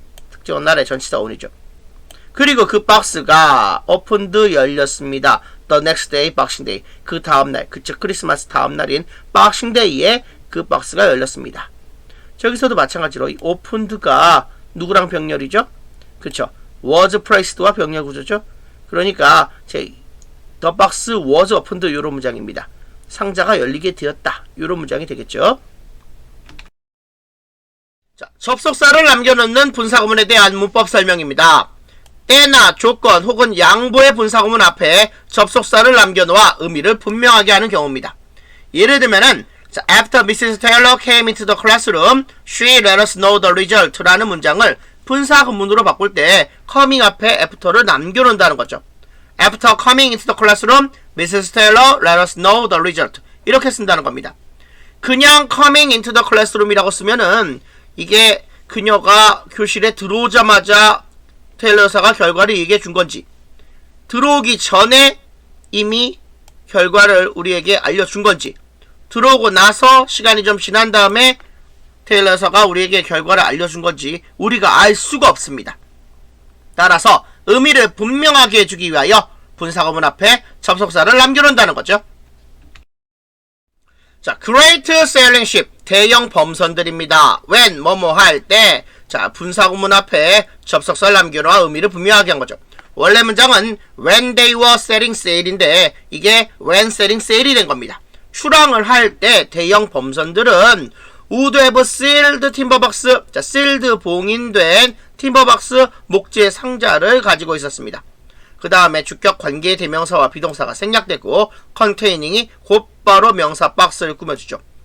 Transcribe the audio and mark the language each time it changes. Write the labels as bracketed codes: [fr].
[ko] 특정한 날의 전치사 on이죠. 그리고 그 박스가 opened, 열렸습니다. [en] The next day, Boxing Day. [ko] 그 다음날, 그쵸, 크리스마스 다음날인 Boxing Day에 그 박스가 열렸습니다. 저기서도 마찬가지로 이 opened가 누구랑 병렬이죠? 그쵸, was placed와 병렬 구조죠? 그러니까 the box was opened 이런 문장입니다. 상자가 열리게 되었다. 이런 문장이 되겠죠? 자, 접속사를 남겨놓는 분사구문에 대한 문법 설명입니다. 때나 조건 혹은 양보의 분사구문 앞에 접속사를 남겨놓아 의미를 분명하게 하는 경우입니다. 예를 들면은 [en] After Mrs. Taylor came into the classroom, she let us know the result [ko] 라는 문장을 분사구문으로 바꿀 때 coming 앞에 after를 남겨놓는다는 거죠. [en] After coming into the classroom, Mrs. Taylor let us know the result. [ko] 이렇게 쓴다는 겁니다. 그냥 coming into the classroom이라고 쓰면은 이게 그녀가 교실에 들어오자마자 테일러 여사가 결과를 얘기해 준 건지, 들어오기 전에 이미 결과를 우리에게 알려준 건지, 들어오고 나서 시간이 좀 지난 다음에 테일러 여사가 우리에게 결과를 알려준 건지 우리가 알 수가 없습니다. 따라서 의미를 분명하게 해주기 위하여 분사구문 앞에 접속사를 남겨놓는다는 거죠. 자, [en] Great Sailing Ship, [ko] 대형 범선들입니다. When, 뭐뭐 할 때, 자, 분사구문 앞에 접속사를 남겨놓아 의미를 분명하게 한 거죠. 원래 문장은 [en] When they were setting sail인데 이게 When setting sail이 된 겁니다. [ko] 출항을 할 때 대형 범선들은 [en] would have sealed timber box, [ko] 자, sealed 봉인된 timberbox 목재 상자를 가지고 있었습니다. 그 다음에 주격 관계 대명사와 비동사가 생략되고 containing 곧바로 명사 박스를 꾸며주죠.